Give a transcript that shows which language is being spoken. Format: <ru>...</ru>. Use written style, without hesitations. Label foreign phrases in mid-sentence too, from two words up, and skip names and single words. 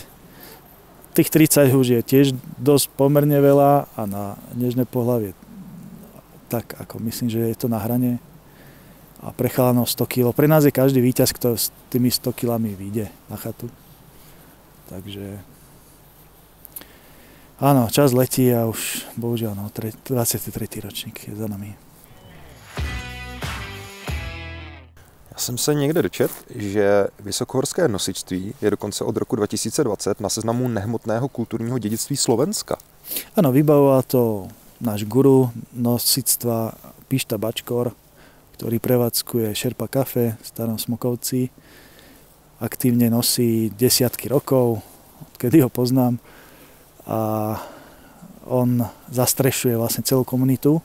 <sk>Tých 30 už je tiež dosť pomerne veľa a na nežné pohlavie tak, ako myslím, že je to na hrane. A pre chalanov 100 kg. Pre nás je každý víťaz, kto s tými 100 kilami vyjde na chatu. Takže áno, čas letí a už bohužiaľ 23. ročník je za nami.</sk> <cs>Já jsem se někde dočet, že vysokohorské nosičství je dokonce od roku 2020 na seznamu nehmotného kulturního dědictví Slovenska.</cs> <sk>Áno, vybavoval to náš guru nosičstva Pišta Bačkor, ktorý prevádzkuje Sherpa Cafe v Starom Smokovci. Aktívne nosí desiatky rokov, odkedy ho poznám. A on zastrešuje vlastne celú komunitu.</sk>